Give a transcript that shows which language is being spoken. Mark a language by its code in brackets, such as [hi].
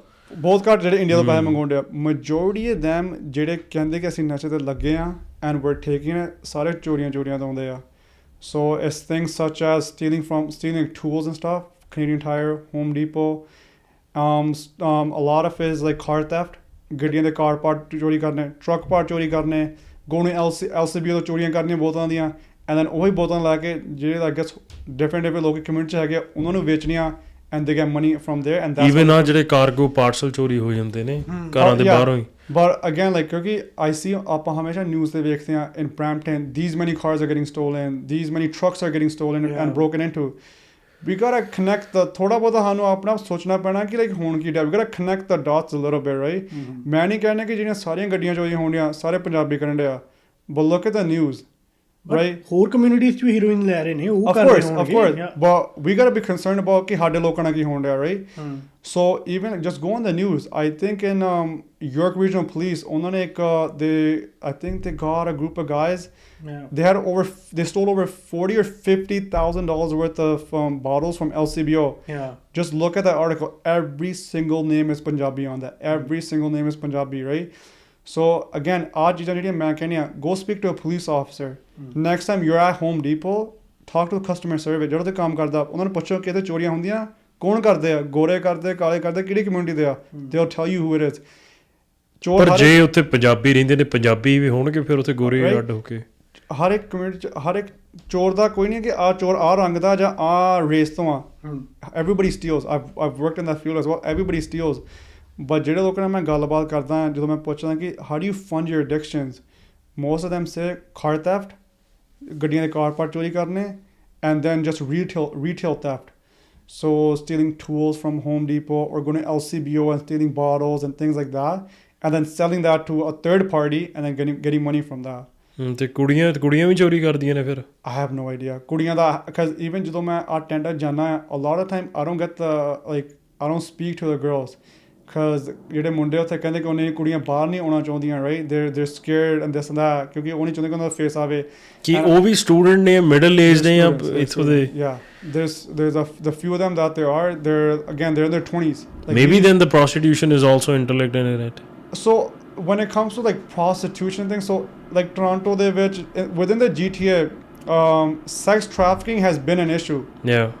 [pa] ਬਹੁਤ ਘੱਟ ਜਿਹੜੇ ਇੰਡੀਆ ਤੋਂ ਪੈਸੇ ਮੰਗਵਾਉਂਦੇ ਆ [en] majority of them [pa] ਜਿਹੜੇ ਕਹਿੰਦੇ ਕਿ ਅਸੀਂ ਨਸ਼ੇ 'ਤੇ ਲੱਗੇ ਆ [en] and we're taking [pa] ਸਾਰੇ ਚੋਰੀਆਂ ਤੋਂ ਆਉਂਦੇ ਆ [en] so it's things such as stealing tools and stuff Canadian Tire Home Depot a lot of it is like car theft [pa] ਗੱਡੀਆਂ ਦੇ ਕਾਰ ਪਾਰਟ ਚੋਰੀ ਕਰਨੇ ਟਰੱਕ ਪਾਰਟ ਚੋਰੀ ਕਰਨੇ ਗੋਣੇ LCBO ਤੋਂ ਚੋਰੀਆਂ ਕਰਨੀਆਂ ਬਹੁਤਾਂ ਦੀਆਂ [en] and then [pa] ਉਹੀ ਬੋਤਲਾਂ ਲਾ ਕੇ ਜਿਹੜੇ [en] I guess different [pa] ਲੋਕੀ ਕਮਿਊਨਿਟੀ 'ਚ ਹੈਗੇ ਉਹਨਾਂ ਨੂੰ ਵੇਚਣੀਆਂ [en] and they get money from there and that's [pa] even ਆ ਜਿਹੜੇ ਕਾਰਗੋ ਪਾਰਸਲ ਚੋਰੀ ਹੋ ਜਾਂਦੇ ਨੇ ਘਰਾਂ ਦੇ ਬਾਹਰੋਂ ਹੀ [en] but again like ਕਿਉਂਕਿ I see [pa] ਆਪਾਂ ਹਮੇਸ਼ਾ ਨਿਊਜ਼ ਤੇ ਵੇਖਦੇ ਹਾਂ [en] In Brampton these many cars are getting stolen, these many trucks are getting stolen and broken into. We gotta connect the [pa] ਥੋੜਾ ਬਹੁਤਾ ਸਾਨੂੰ ਆਪਣਾ ਆਪ ਸੋਚਣਾ ਪੈਣਾ ਕਿ ਲਾਈਕ ਹੁਣ ਕੀ [en] we gotta connect the dots a little bit, right? [pa] ਮੈਂ ਨਹੀਂ ਕਹਿੰਦਾ ਕਿ ਜਿਹੜੀਆਂ ਸਾਰੀਆਂ ਗੱਡੀਆਂ ਚੋਰੀ ਹੋਣੀਆਂ ਸਾਰੇ ਪੰਜਾਬੀ ਕਰਨ ਡਿਆ, [en] but look at the news, right? [pa] ਹੋਰ ਕਮਿਊਨਿਟੀਜ਼ 'ਚ ਵੀ ਹੀਰੋਇਨ ਲੈ ਰਹੇ ਨੇ ਉਹ [en] Of [pa] ਕਰ ਰਹੇ [en] course, [pa] ਹੋਣਗੇ [en] but we gotta be concerned about [pa] ਕਿ ਸਾਡੇ ਲੋਕਾਂ ਨਾਲ ਕੀ ਹੋਣ ਡਿਆ, right? [en] So even just go on the news. I think in York Regional Police, [pa] ਉਹਨਾਂ ਨੇ ਇੱਕ [en] I think they got a group of guys. They stole over $40,000 or $50,000 worth of bottles from LCBO. Yeah. Just look at that article. Every single name is Punjabi on that. Every single name is Punjabi, right? So again, [pa] ਆਹ ਚੀਜ਼ਾਂ ਜਿਹੜੀਆਂ ਮੈਂ ਕਹਿੰਦੀ ਆ, [en] go speak to a police officer. Next time you're at Home Depot, talk to the customer service. [pa] ਜਿਹੜਾ ਤੇ ਕੰਮ ਕਰਦਾ ਉਹਨਾਂ ਨੂੰ ਪੁੱਛੋ ਕਿ ਇਹਦੇ ਚੋਰੀਆਂ ਹੁੰਦੀਆਂ ਕੌਣ ਕਰਦੇ ਆ, ਗੋਰੇ ਕਰਦੇ, ਕਾਲੇ ਕਰਦੇ, ਕਿਹੜੀ ਕਮਿਊਨਿਟੀ ਦੇ ਆ, [en] they'll tell you who it is. [pa] ਪਰ ਜੇ ਉੱਥੇ ਪੰਜਾਬੀ ਰਹਿੰਦੇ ਨੇ ਪੰਜਾਬੀ ਵੀ ਹੋਣਗੇ ਫਿਰ ਉੱਥੇ ਗੋਰੇ ਅੱਡ ਹੋ ਕੇ ਹਰ ਇੱਕ ਕਮਿਊਨਿਟੀ 'ਚ ਹਰ ਇੱਕ ਚੋਰ ਦਾ ਕੋਈ ਨਹੀਂ ਕਿ ਆਹ ਚੋਰ ਆਹ ਰੰਗ ਦਾ ਜਾਂ ਆਹ ਰੇਸ ਤੋਂ ਆ. [en] Everybody steals. I've worked in that field as well. Everybody steals. But [pa] ਜਿਹੜੇ ਲੋਕਾਂ ਨਾਲ ਮੈਂ ਗੱਲਬਾਤ ਕਰਦਾ ਜਦੋਂ ਮੈਂ ਪੁੱਛਦਾ ਕਿ [en] how do you fund your addictions, most of them say car theft, [pa] ਗੱਡੀਆਂ ਦੇ ਕਾਰ ਪਾਰਟ ਚੋਰੀ ਕਰਨੇ, [en] and then just retail theft. So stealing tools from Home Depot or going to LCBO and stealing bottles and things like that, and then selling that to a third party and then getting money from that. [pa] ਤੇ ਕੁੜੀਆਂ ਵੀ ਚੋਰੀ ਕਰਦੀਆਂ ਨੇ ਫਿਰ [en] I have no idea. [pa] ਕੁੜੀਆਂ ਦਾ because even ਜਦੋਂ ਮੈਂ ਆ ਟੈਂਡਰ ਜਾਣਾ [en] a lot of time I don't get the like I don't speak to the girls because [pa] ਜਿਹੜੇ ਮੁੰਡੇ ਉੱਥੇ ਕਹਿੰਦੇ ਕਿ ਉਹਨੇ ਕੁੜੀਆਂ ਬਾਹਰ ਨਹੀਂ ਆਉਣਾ ਚਾਹੁੰਦੀਆਂ, right? [en] They're scared and this and that [pa] ਕਿਉਂਕਿ ਉਹ ਨਹੀਂ ਚਾਹੁੰਦੇ ਕਿ ਉਹਨਾਂ ਦਾ ਫੇਸ ਆਵੇ ਕਿ ਉਹ ਵੀ ਸਟੂਡੈਂਟ ਨੇ ਮਿਡਲ ਏਜ ਨੇ ਜਾਂ ਇੱਥੋਂ ਦੇ [en] there's the few of them that they're in their 20s like maybe then the prostitution is also interlinked in it. So when it comes to like prostitution things, so like Toronto ਦੇ ਵਿੱਚ within the GTA sex trafficking has been an issue. Yeah.